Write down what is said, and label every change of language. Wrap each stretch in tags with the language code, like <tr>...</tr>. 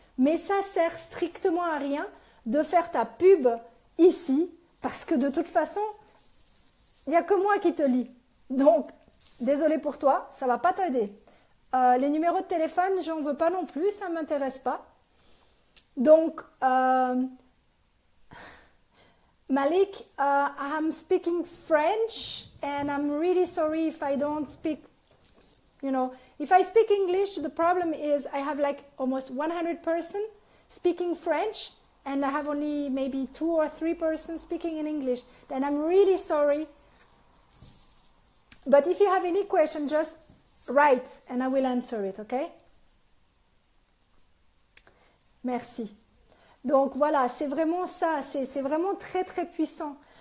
<fr>Mais ça sert strictement à rien de faire ta pub ici parce que de toute façon, il n'y a que moi qui te lis. Donc, désolé pour toi, ça va pas t'aider. Les numéros de téléphone, j'en veux pas non plus, ça m'intéresse pas.</fr> <en>Donc, Malik, I'm speaking French and I'm really sorry if I don't speak, if I speak English, the problem is I have like almost 100% speaking French and I have only maybe 2 or 3% speaking in English. Then I'm really sorry. But if you have any question, just write and I will answer it, okay?</en> <fr>Merci. Donc voilà, c'est vraiment ça, c'est vraiment très très puissant.</fr>